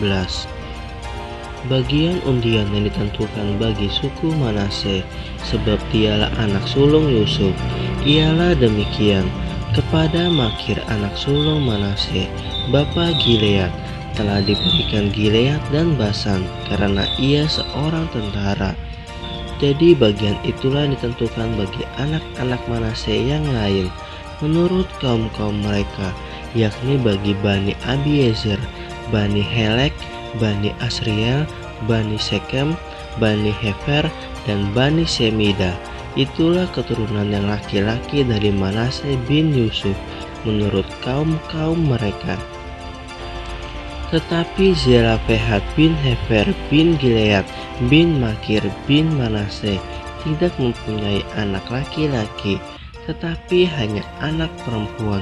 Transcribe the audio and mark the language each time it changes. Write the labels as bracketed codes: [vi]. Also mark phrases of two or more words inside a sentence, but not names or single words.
[id] Bagian undian yang ditentukan bagi suku Manase, sebab dialah anak sulung Yusuf, ialah demikian: kepada Makir anak sulung Manase, bapa Gilead, telah diberikan Gilead dan Basan, karena ia seorang tentara. Jadi bagian itulah ditentukan bagi anak-anak Manase yang lain, menurut kaum-kaum mereka, yakni bagi Bani Abiezer, Bani Helek, Bani Asriel, Bani Sekem, Bani Hefer, dan Bani Semida. Itulah keturunan yang laki-laki dari Manase bin Yusuf, menurut kaum-kaum mereka. Tetapi Zelafehad bin Hefer bin Gilead bin Makir bin Manase tidak mempunyai anak laki-laki, tetapi hanya anak perempuan.